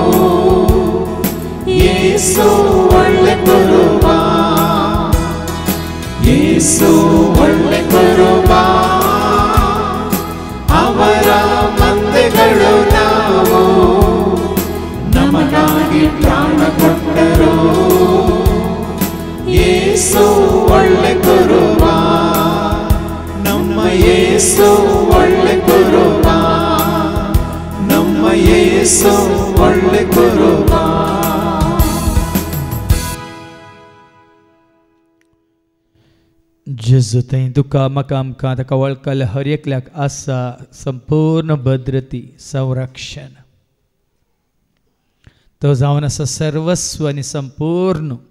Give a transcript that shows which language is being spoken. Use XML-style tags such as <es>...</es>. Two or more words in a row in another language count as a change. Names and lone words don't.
<kn>ಯೇಸು ಒಳ್ಳೆ ಗುರುವ, ಯೇಸು ಒಳ್ಳೆ ಗುರುವ, ಅವರ ಮಂದೆಗಳು ನಾವು, ನಮಗಾಗಿ ಪ್ರಾಣ ಕೊಟ್ಟರು. ಯೇಸು ಒಳ್ಳೆ ಗುರುವ, ನಮ್ಮ ಯೇಸು ಒಳ್ಳೆ ಗುರುವ, ನಮ್ಮ ಯೇಸು ಒಳ್ಳೆ ಗುರುವ.</kn> <kok>जेजू थंय तुका म्हाका आमकां ताका वळखल्या हर एकल्याक आसा संपूर्ण भद्रती संरक्षण. तो जावन आसा सर्वस्व आनी संपूर्ण.</kok>